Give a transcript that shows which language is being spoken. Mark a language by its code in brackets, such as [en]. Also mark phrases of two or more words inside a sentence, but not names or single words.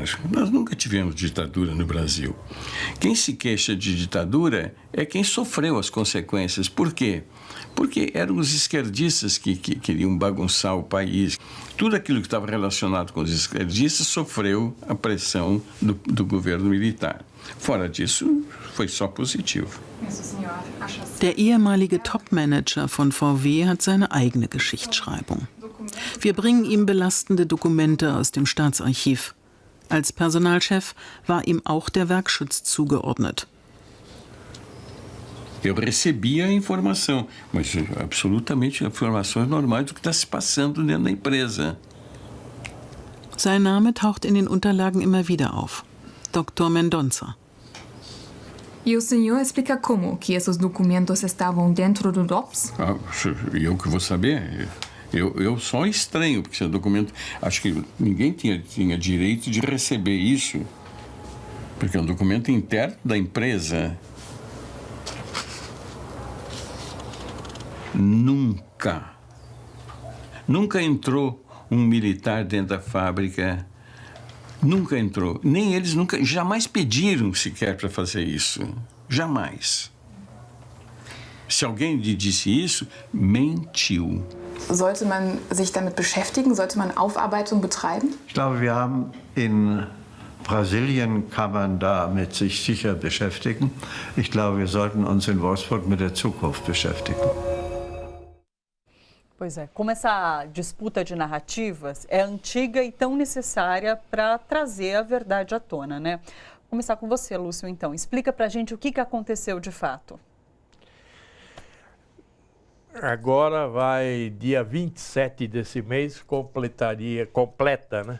[pt] Nós nunca tivemos ditadura no Brasil. Quem se queixa de ditadura é quem sofreu as consequências. Por quê? Porque eram os esquerdistas que queriam bagunçar o país. Tudo aquilo que estava relacionado com os esquerdistas sofreu a pressão do governo militar. Fora disso, foi só positivo. [de] Der ehemalige Topmanager von VW hat seine eigene Geschichtsschreibung. Wir bringen ihm belastende Dokumente aus dem Staatsarchiv. Als Personalchef war ihm auch der Werkschutz zugeordnet. [pt] Eu recebia a informação, mas absolutamente informações normais do que está se passando dentro da empresa. [de] Sein Name taucht in den Unterlagen immer wieder auf. Dr. Mendonça. [pt] E o senhor explica como que esses documentos estavam dentro do DOPS? Eu que vou saber. Eu só estranho, porque esse documento... Acho que ninguém tinha direito de receber isso, porque é um documento interno da empresa. Nunca entrou um militar dentro da fábrica. Nunca entrou. Nem eles jamais pediram sequer para fazer isso. Jamais. Se alguém lhe disse isso, mentiu. [de] Sollte man sich damit beschäftigen? Sollte man Aufarbeitung betreiben? Ich glaube, wir haben in Brasilien kann man damit sich sicher beschäftigen. Ich glaube, wir sollten uns in Wolfsburg mit der Zukunft beschäftigen. [pt] Pois é, como essa disputa de narrativas é antiga e tão necessária para trazer a verdade à tona, né? Vou começar com você, Lúcio, então. Explica pra gente o que aconteceu de fato. Agora vai, dia 27 desse mês, completa, né?